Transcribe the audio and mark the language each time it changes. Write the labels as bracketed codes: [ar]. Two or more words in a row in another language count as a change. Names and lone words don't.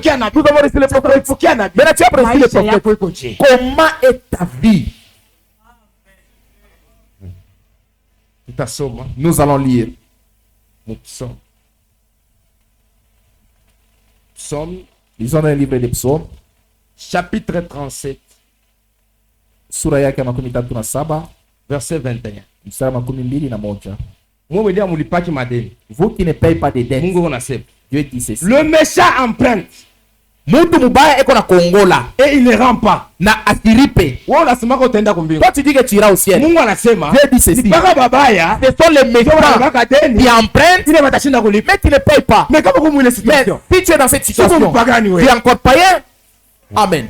[fr] Nous avons reçu les prophètes. Maintenant tu as reçu les prophètes. Comment est ta vie? Nous allons lire. Lisons dans le livre des psaumes. Chapitre 37. [sw] Sura yake makumi tatu na saba. [fr] Verset 21. [sw] Mstari makumi mbili na moja. [fr] Vous qui ne payez pas des dettes. Dieu dit ceci. Le méchant emprunte. [sw] Mutu mubaya eko na kongola. [fr] Et il ne rend pas. [sw] Na asiripe. [fr] Toi tu dis que tu iras au ciel. Dieu dit ceci. Ce sont les méchants qui empruntent mais qui ne payent pas. Mais si tu es dans cette situation, tu es encore païen. Amen.